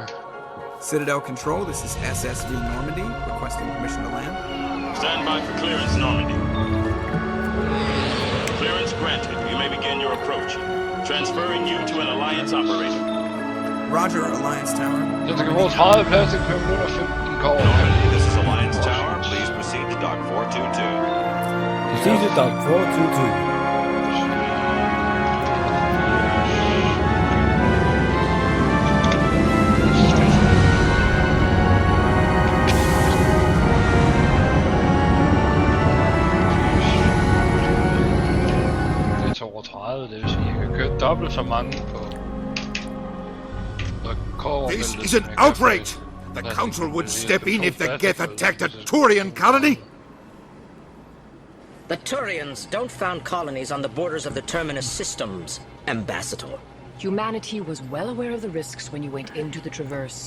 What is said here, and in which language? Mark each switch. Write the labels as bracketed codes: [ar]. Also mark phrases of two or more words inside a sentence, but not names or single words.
[en] Citadel Control, this is SSV Normandy, requesting permission to land. Stand by for clearance, Normandy. Clearance granted. You may begin your approach. Transferring you to an Alliance operator. Roger, Alliance Tower. [da] Det skal bruge 30 plastik per minut og 15 kår. [en] Normandy, this is Alliance Tower. Please proceed to dock 422. Proceed to dock 422. [da] Det er 32, det vil sige, jeg kan køre dobbelt så mange på... [en] This is an outrage! The Council would step in if the Geth attacked a Turian colony! The Turians don't found colonies on the borders of the Terminus systems, Ambassador. Humanity was well aware of the risks when you went into the Traverse.